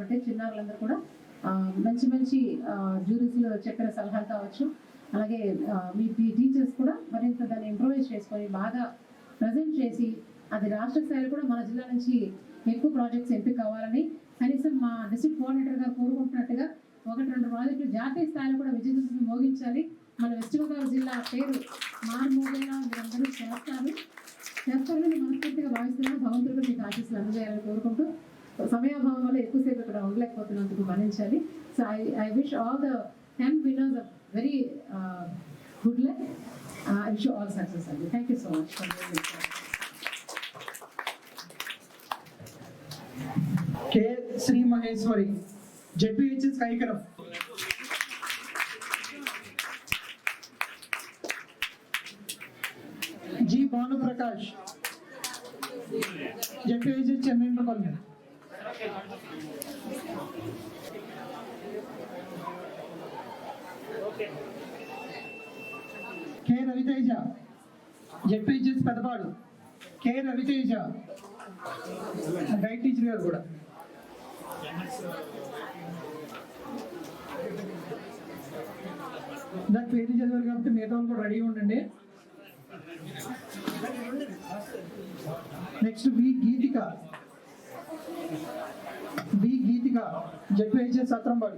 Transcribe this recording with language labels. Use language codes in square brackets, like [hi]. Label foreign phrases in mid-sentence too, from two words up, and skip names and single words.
[te] కాబట్టి చిన్నారులందరూ కూడా మంచి మంచి జ్యూరీస్లో చెప్పిన సలహాలు కావచ్చు, అలాగే మీ టీచర్స్ కూడా మరింత దాన్ని ఇంప్రూవైజ్ చేసుకొని బాగా ప్రజెంట్ చేసి అది రాష్ట్ర స్థాయిలో కూడా మన జిల్లా నుంచి ఎక్కువ ప్రాజెక్ట్స్ ఎంపిక కావాలని కనీసం మా [en] district coordinator [te] గారు కోరుకుంటున్నట్టుగా 1-2 ప్రాజెక్టులు జాతీయ స్థాయిలో కూడా విజయవంతంగా మోగించాలి. మన వెస్ట్ గోదావరి జిల్లా పేరు మారుమోగేలా మీరందరూ చేస్తారని మనస్ఫూర్తిగా భావిస్తున్నాను. భగవంతుడు మీకు ఆశీస్సులు అందజేయాలని కోరుకుంటూ సమయాభావం వల్ల ఎక్కువసేపు ఇక్కడ ఉండలేకపోతున్నందుకు మన్నించాలి. [en] so I wish all the 10 winners a very good luck. I wish you all success. Thank you so much for being here. K. Sri Maheshwari, JPHS Kaikaram. G. Banu Prakash, JPHS Chennai Colony. K. Raviteja, JPHS Pedapadu. K. Raviteja, right teacher [te] గారు కూడా. నాకు పేరు చదివారు కాబట్టి మిగతా వాళ్ళు కూడా రెడీగా ఉండండి. నెక్స్ట్ బి గీతిక జెడ్పీహెచ్ఎస్ సత్రంబాడు.